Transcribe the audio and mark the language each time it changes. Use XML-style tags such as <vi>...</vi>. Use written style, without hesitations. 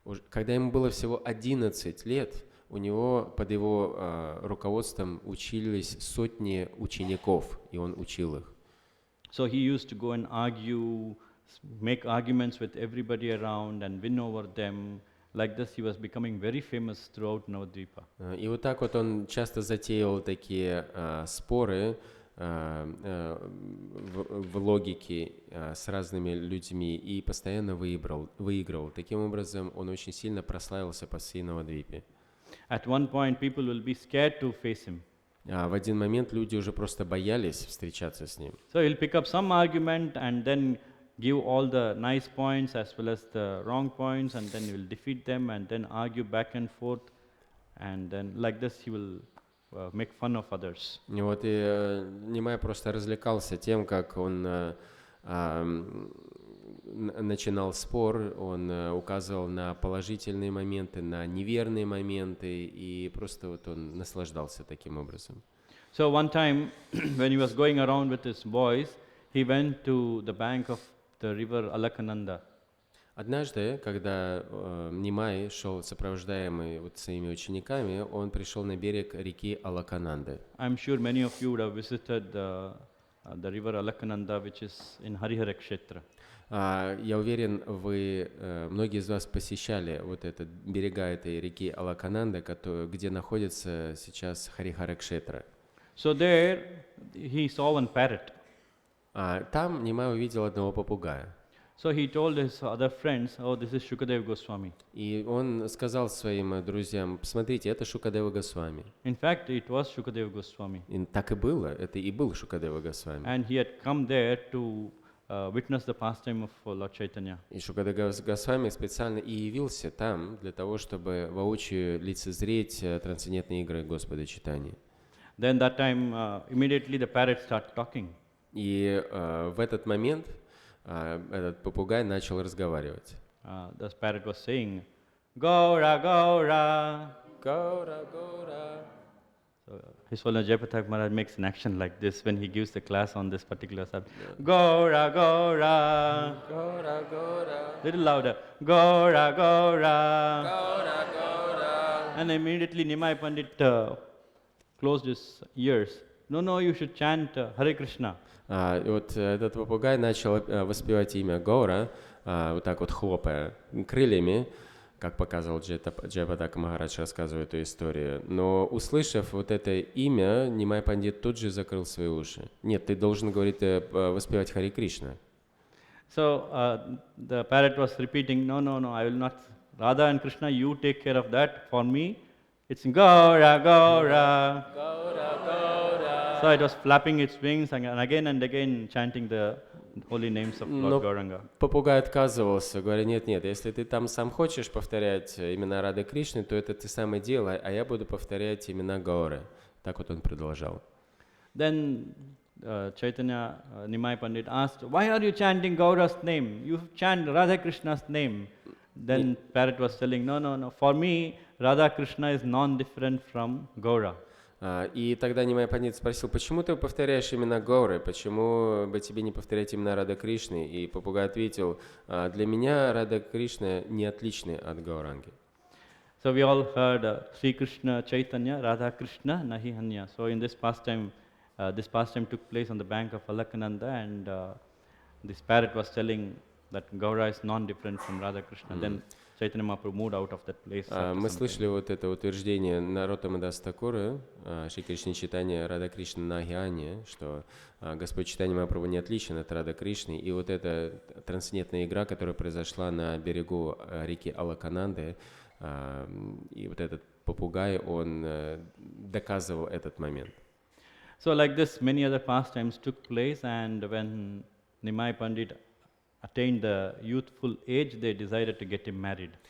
<ru>Когда ему было всего 11 лет, у него под его руководством учились сотни учеников, и он учил их.</ru> <en>So he used to go and argue, make arguments with everybody around and win over them. Like this, he was becoming very famous throughout Navadvipa.</en> <ru>И вот так вот он часто затеял такие споры в логике с разными людьми и постоянно выигрывал. Таким образом, он очень сильно прославился по всей Навадвипе.</ru> <en>At one point, people will be scared to face him.</en> <ru>В один момент люди уже просто боялись встречаться с ним.</ru> <en>So he'll pick up some argument and then give all the nice points as well as the wrong points, and then he will defeat them and then argue back and forth, and then like this he will make fun of others.</en> <ru>И вот Нимай просто развлекался тем, как он начинал спор, он указывал на положительные моменты, на неверные моменты, и просто вот он наслаждался таким образом.</ru> <en>So one time, when he was going around with his boys, he went to the bank of the river Alakananda.</en> <ru>Однажды, когда Нимай шел сопровождаемый вот своими учениками, он пришел на берег реки Алакананды.</ru> <en>I'm sure many of you would have visited the river Alakananda, which is in Harihara Kshetra.</en> <ru>Я уверен, многие из вас посещали вот берега этой реки Алакананда, где находится сейчас Харихара Кшетра.</ru> <en>So there, he saw one parrot.</en> <ru>Там Нимай увидел одного попугая.</ru> <en>So he told his other friends, "Oh, this is Shukadeva Goswami."</en> <ru>И он сказал своим друзьям: посмотрите, это Шукадева Госвами.</ru> <en>In fact, it was Shukadeva Goswami.</en> <ru>И так и было, это и был Шукадева Госвами.</ru> <en>And he had come there to witness the pastime of Lord Chaitanya.</en> <ru>И Шукадева Госвами специально и явился там для того, чтобы воочию лицезреть трансцендентные игры Господа Чайтаньи.</ru> <en>Then that time, immediately the parrot started talking.</en> <ru>И в этот момент этот попугай начал разговаривать.</ru> <en>The parrot was saying, "Gaura, Gaura."</en> <ru>Гаура, Гаура.</ru> <en>So His Holiness Jayapatak Maharaj makes an action like this when he gives the class on this particular subject. Gaura, Gaura.</en> <ru>Гаура, Гаура.</ru> <en>Little louder. Gaura, Gaura.</en> <ru>Гаура, Гаура.</ru> <en>And immediately Nimai Pandit closed his ears. No, you should chant Hare Krishna.</en> <ru>И вот этот попугай начал воспевать имя Гаура, вот так вот хлопая крыльями, как показывал Джайапатака Махарадж, рассказывая эту историю. Но услышав вот это имя, Нимай Пандит тут же закрыл свои уши. Нет, ты должен, говорит, воспевать Харе Кришна.</ru> <en>So the parrot was repeating, no, I will not. Radha and Krishna, you take care of that. For me, it's Gaura, Gaura.</en> <ru>Гаура, Гаура.</ru> <en>So it was flapping its wings and again chanting the holy names of Lord Gauranga.</en> <ru>Попугай отказывался, говоря: нет, если ты там сам хочешь повторять имена Рады Кришны, то это ты сам и делай, а я буду повторять имена Гауры. Так вот он продолжал.</ru> <en>Then Chaitanya Nimai Pandit asked, why are you chanting Gaura's name? You chant Radha Krishna's name. Then parrot was telling, no, for me Radha Krishna is non-different from Gaura.</en> <ru>И тогда Нимай Пандит спросил: почему ты повторяешь имена Гауры, почему бы тебе не повторять имена Рады Кришны? И попугай ответил: для меня Рада Кришна не отличны от Гауранги.</ru> <en>So we all heard Sri Krishna Chaitanya, Radha Krishna, Nahi Hanya. So in this pastime took place on the bank of Alakananda, and this parrot was telling that Gaura is non-different from Radha Krishna. Then Chaitanya Mahaprabhu moved out of that place.</en> <ru>Мы слышали вот это утверждение Нароттама Даса Такура, Шри Кришна Чайтанья Рада Кришна Нахи, что Господь Чайтанья Махапрабху не отличен от Рады Кришны. И вот эта трансцендентная игра, которая произошла на берегу реки Алакананды, и вот этот попугай, он доказывал этот момент.</ru> <en>So like this, many other pastimes took place, and when Nimai Pandit attained the youthful age, they decided to get him married.</en>